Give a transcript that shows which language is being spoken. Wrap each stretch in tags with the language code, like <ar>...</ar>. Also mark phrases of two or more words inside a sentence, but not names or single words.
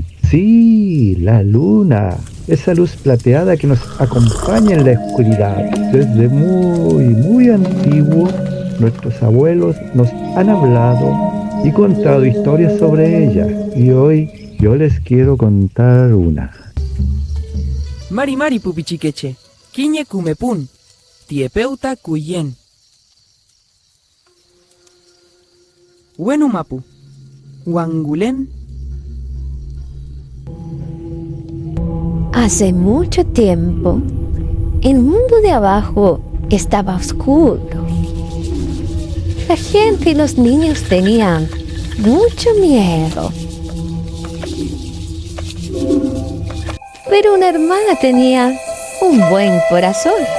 <es>Sí, la luna, esa luz plateada que nos acompaña en la oscuridad. Desde muy antiguo, nuestros abuelos nos han hablado y contado historias sobre ella. Y hoy yo les quiero contar una.</es> <arn>Mari Mari Pupichiqueche, Quiñe Cumepun, Tiepeuta Cuyen. Huenumapu, Huangulen.</arn> <es>Hace mucho tiempo, el mundo de abajo estaba oscuro. La gente y los niños tenían mucho miedo. Pero una hermana tenía un buen corazón.</es>